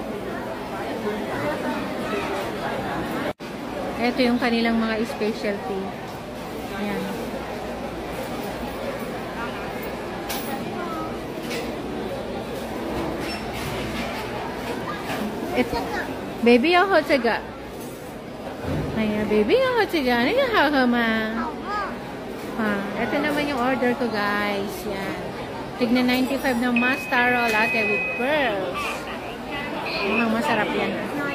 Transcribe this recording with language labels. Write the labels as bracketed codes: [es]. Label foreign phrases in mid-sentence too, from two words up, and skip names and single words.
[tl] Ito yung kanilang mga specialty. Ayan. Baby, [zh] 要喝这个。哎呀 baby, 要喝这个，那个好喝吗？ [tl] ito naman yung order ko, guys. Yan. Tigna 95 na Mastaro [en] latte with pearls. [tl] Mukhang masarap yan.